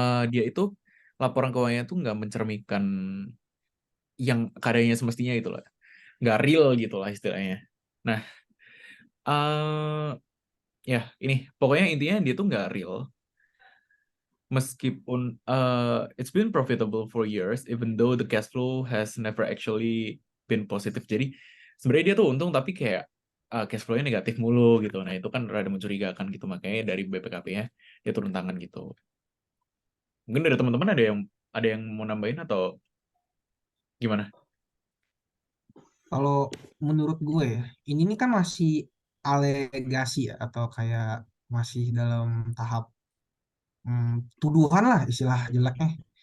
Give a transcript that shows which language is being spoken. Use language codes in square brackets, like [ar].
[id] Dia itu laporan keuangannya tuh nggak mencerminkan yang karyanya semestinya itu lah. Nggak real gitu lah istilahnya. Nah, ya ini pokoknya intinya dia tuh nggak real. [en] Meskipun it's been profitable for years, even though the cash flow has never actually been positive. [id] Jadi sebenarnya dia tuh untung tapi kayak cash flow-nya negatif mulu gitu. Nah itu kan rada mencurigakan gitu, makanya dari BPKP-nya dia turun tangan gitu. Mungkin dari teman-teman ada yang mau nambahin atau gimana? Kalau menurut gue ya, ini nih kan masih alegasi ya, atau kayak masih dalam tahap tuduhan lah istilah jeleknya.